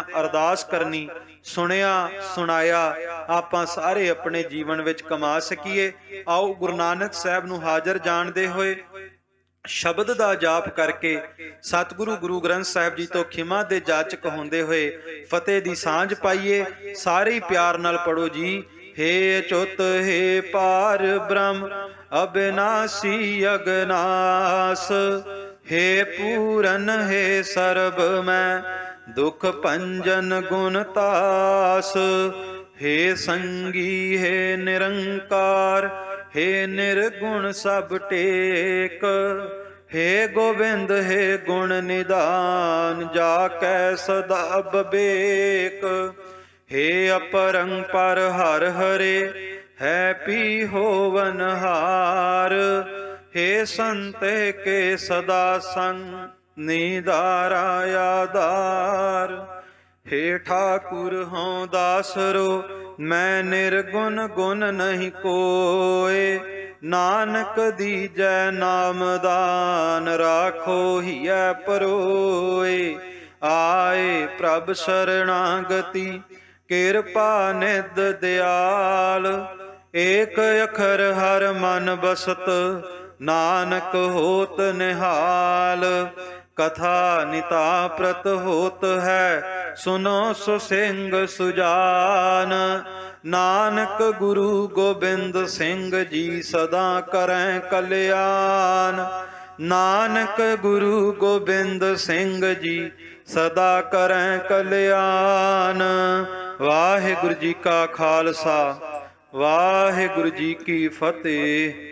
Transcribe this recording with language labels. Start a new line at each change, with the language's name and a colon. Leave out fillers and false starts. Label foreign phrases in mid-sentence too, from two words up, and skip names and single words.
Punjabi: ਅਰਦਾਸ ਕਰਨੀ, ਸੁਣਿਆ ਸੁਣਾਇਆ ਆਪਾਂ ਸਾਰੇ ਆਪਣੇ ਜੀਵਨ ਵਿੱਚ ਕਮਾ ਸਕੀਏ। ਆਓ ਗੁਰੂ ਨਾਨਕ ਸਾਹਿਬ ਨੂੰ ਹਾਜ਼ਰ ਜਾਣਦੇ ਹੋਏ ਸ਼ਬਦ ਦਾ ਜਾਪ ਕਰਕੇ ਸਤਿਗੁਰੂ ਗੁਰੂ ਗ੍ਰੰਥ ਸਾਹਿਬ ਜੀ ਤੋਂ ਖਿਮਾ ਦੇ ਜਾਚਕ ਹੁੰਦੇ ਹੋਏ ਫਤਿਹ ਦੀ ਸਾਂਝ ਪਾਈਏ। ਸਾਰੇ ਹੀ ਪਿਆਰ ਨਾਲ ਪੜੋ ਜੀ।
Braj: हे अच्युत हे पार ब्रह्म अविनाशी अगनास, हे पूरन हे सर्ब मैं दुख भंजन गुण तास, हे संगी हे निरंकार, हे निर्गुण सब टेक, हे गोविंद हे गुण निदान जाकै सदा बबेक, हे अपरंपर हर हरे है पी होवन हार, हे संत के सदा संग निदारा आधार, हे ठाकुर हों दासरो मैं निर्गुण गुण नहीं कोय, नानक दीजै नाम दान राखो हियै परोए, आए प्रभ शरणागति किरपा निध दयाल, एक अखर हर मन बसत नानक होत निहाल, कथा निता प्रत होत है सुनो सुसिंग सुजान, नानक गुरु गोबिंद सिंह जी सदा करें कल्याण, नानक गुरु गोबिंद सिंह जी सदा करें कल्याण।
Punjabi: ਵਾਹਿਗੁਰੂ ਜੀ ਕਾ ਖ਼ਾਲਸਾ ਵਾਹਿਗੁਰੂ ਜੀ ਕੀ ਫ਼ਤਿਹ।